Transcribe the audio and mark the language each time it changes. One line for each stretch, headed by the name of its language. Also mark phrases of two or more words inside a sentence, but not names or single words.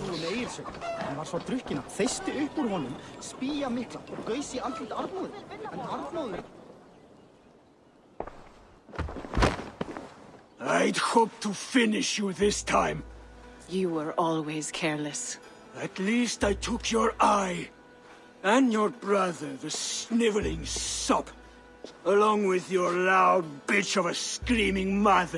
Icelandic: Hann var svo drukkinn að þeysti upp úr honum, spýja mikla og gaus í andlit Arnóður. En Arnóður...
English: I'd hoped to finish you this time. You were always careless. At least I took your eye. And your brother, the sniveling sop. Along with your loud bitch of a screaming mother.